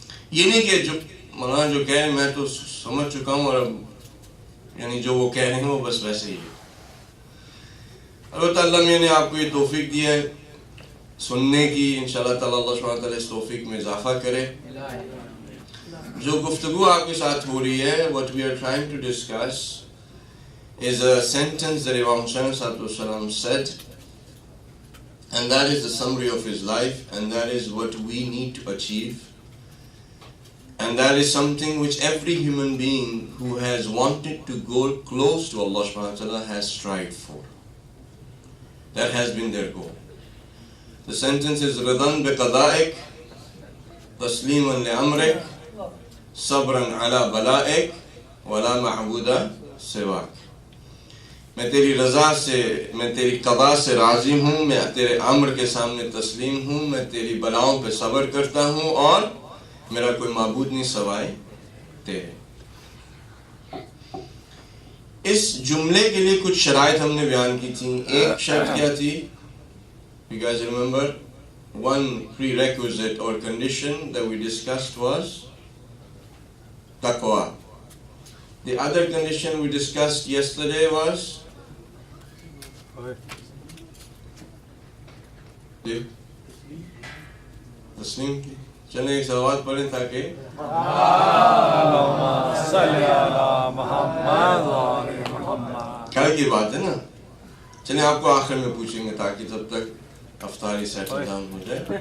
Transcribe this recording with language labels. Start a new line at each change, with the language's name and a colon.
Urdu: یہ نہیں کہ جو مولانا جو کہہ رہے ہیں میں تو سمجھ چکا ہوں اور اب یعنی جو وہ کہہ رہے ہیں وہ بس ویسے ہی ہے. البتہ اللہ میں نے آپ کو یہ توفیق دی ہے سننے کی، انشاءاللہ تعالی اللہ سبحانہ تعالیٰ اس توفیق میں اضافہ کرے. جو گفتگو آپ کے ساتھ ہو رہی ہے,
English: what we are trying to discuss is a sentence that Imam Hussain ﷺ said, and that is the summary of his life, and that is what we need to achieve, and that is something which every human being who has wanted to go close to Allah subhanahu wa ta'ala has strived for. That has been their goal. The sentence is
Arabic: رَضًا بِقَضَائِكَ تَسْلِيمًا لِأَمْرِكَ صَبْرًا عَلَى بَلَائِكَ وَلَا مَعْبُودَ سِوَاكَ.
Urdu: میں تیری رضا سے، میں تیری قضا سے راضی ہوں، میں تیرے امر کے سامنے تسلیم ہوں، میں تیری بلاؤں پہ صبر کرتا ہوں، اور میرا کوئی معبود نہیں سوائے تیرے. اس جملے کے لیے کچھ شرائط ہم نے بیان کی تھیں. ایک شرط کیا تھی؟
English: You guys remember? One prerequisite or condition that we discussed was taqwa. The other condition we discussed yesterday was
Urdu: تسلیم کی. چلیں ایک صلوات پڑھیں تاکہ کل کی بات ہے نا. چلیں آپ کو آخر میں پوچھیں گے تاکہ جب تک افطاری سیٹل ڈاؤن ہو جائے.